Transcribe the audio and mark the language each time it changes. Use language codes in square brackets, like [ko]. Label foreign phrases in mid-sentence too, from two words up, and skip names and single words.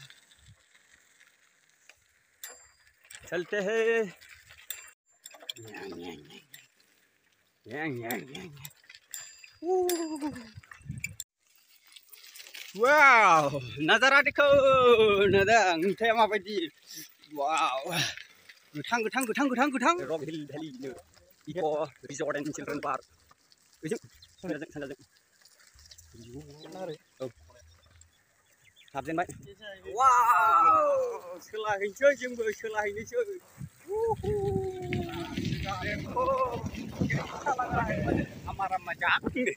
[hi] चलते हैं [brx] वाव [hi] नजारा देखो [brx] नदं नुथाया माबायदि वाव गोथां रक हिल भेलि इको रिजर्ट एन्ड चिल्ड्रेन पार्क ओजों सानजाजों हाबजेनबाय वाव सोलाहैनोसै जोंबो सोलाहैनोसै [hi] हमारा मजाक